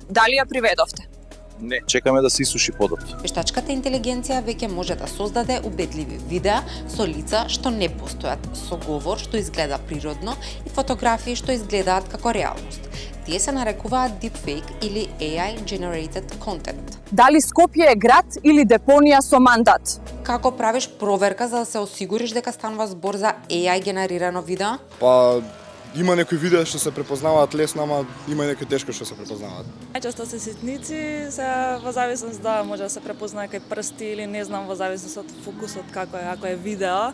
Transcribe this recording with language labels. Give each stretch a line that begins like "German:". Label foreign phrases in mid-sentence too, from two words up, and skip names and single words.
Macedonian: Дали ја приведовте? Не, чекаме да се исуши подот. Вештачката интелигенција веќе може да создаде убедливи видеа со лица што не постојат, со говор што изгледа природно и фотографии што изгледаат како реалност. Тие се нарекуваат deepfake или
English: AI generated content.
Macedonian: Дали Скопје е град или депонија со мандат? Како правиш проверка за да се осигуриш дека станува збор за AI генерирано видео? Па има некои видеа што се препознаваат лесно, ама има и некои тешко што се препознаваат. Најчесто се ситници, се во зависност да може да се препознае кај прсти или не знам во зависност од фокусот како е, ако е видео.